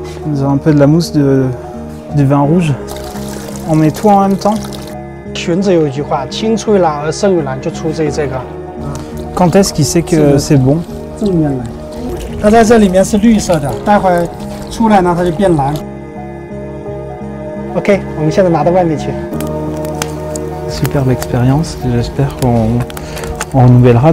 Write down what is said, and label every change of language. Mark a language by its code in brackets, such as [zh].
[fr] Nous avons un peu de la mousse du vin rouge. On met tout en même temps. [zh] 荀子有一句话：“青出于蓝而胜于蓝”，就出自于这个。 [fr] Quand est-ce qu'il sait que c'est bon? [zh] 正面来，它在这里面是绿色的，待会儿出来呢，它就变蓝。 OK， 我们现在拿到外面去。 [fr] Superbe expérience, j'espère qu'on renouvellera.